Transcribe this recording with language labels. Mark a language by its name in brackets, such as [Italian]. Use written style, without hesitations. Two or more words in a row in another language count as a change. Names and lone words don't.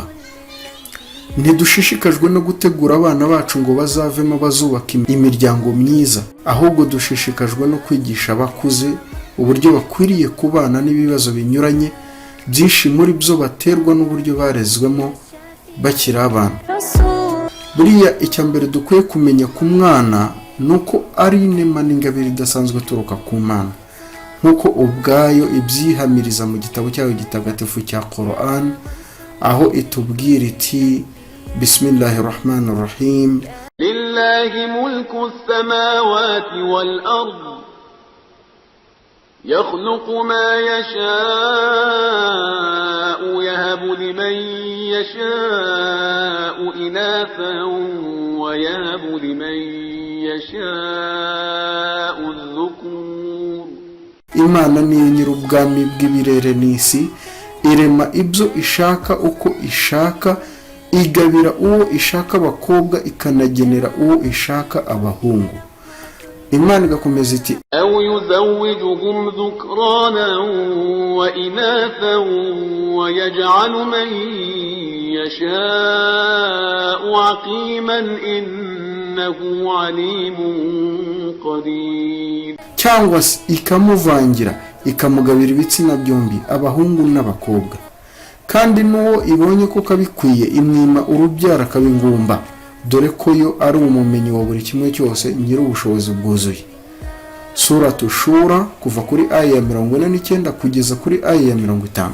[Kinyarwanda] Ntidushishikajwe no gutegura abana bacu ngo bazavemo bazubaka imiryango myiza, ahubwo dushishikajwe no kwigisha abakuze uburyo bakwiriye kubana n'ibibazo binyuranye, byinshi muri byo baterwa n'uburyo barezwemo bakiri abana. Buriya icya mbere dukwiye kumenya ku mwana nuko ari inema n'ingabire idasanzwe turuka ku Mana, nk'uko ubwayo ibyihamiriza mu gitabo cyayo gitagatifu cya Quran, aho itubwira iti: [Arabic] بسم الله الرحمن الرحيم, لله ملك السماوات والأرض يخلق ما يشاء يهب لمن يشاء إناثا ويهب لمن يشاء الذكور. [Kinyarwanda] Imana ni nyir'ubwami bw'ibirere n'isi, irema ibyo ishaka uko ishaka, igabira uwo ishaka abakobwa, ikanagenera uwo ishaka abahungu. Imana igakomeza iti: [Arabic] أو يزوجهم ذكرانا وإناثا ويجعل من يشاء عقيما إنه عليم قدير. [Kinyarwanda] Cyangwa se ikamuvangira ikamugabira ibitsina byombi, abahungu n'abakobwa, kandi n'uwo ibonye ko kabikwiye imwima urubyara kabingumba, dore ko yo ari umumenyi wa buri kimwe cyose, nyir'ubushobozi bwuzuye. Suratu Shura kuva kuri aya ya 49 kugeza kuri aya ya 50.